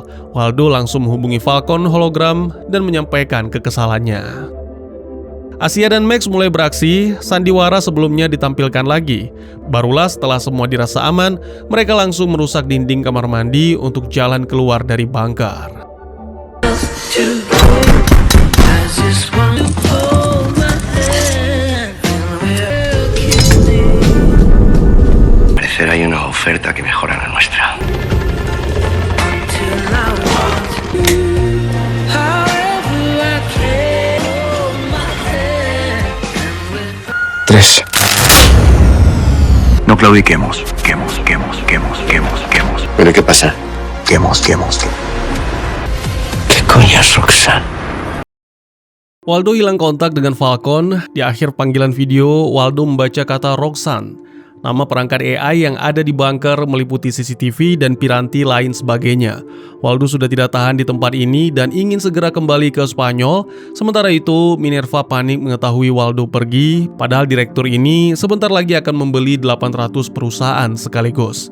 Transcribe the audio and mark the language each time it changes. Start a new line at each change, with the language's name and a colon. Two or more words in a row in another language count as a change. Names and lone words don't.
Indonesian: Waldo langsung menghubungi Falcon hologram dan menyampaikan kekesalannya. Asia dan Max mulai beraksi, sandiwara sebelumnya ditampilkan lagi. Barulah setelah semua dirasa aman, mereka langsung merusak dinding kamar mandi untuk jalan keluar dari bunker.
Spanish: Parecerá hay una oferta que mejora la nuestra. Tres. No claudiquemos. Quemos. ¿Pero qué pasa? Quemos. ¿Qué coño es Roxanne?
Indonesian: Waldo hilang kontak dengan Falcon. Di akhir panggilan video, Waldo membaca kata Roxanne, nama perangkat AI yang ada di bunker meliputi CCTV dan piranti lain sebagainya. Waldo sudah tidak tahan di tempat ini dan ingin segera kembali ke Spanyol. Sementara itu, Minerva panik mengetahui Waldo pergi, padahal direktur ini sebentar lagi akan membeli 800 perusahaan sekaligus.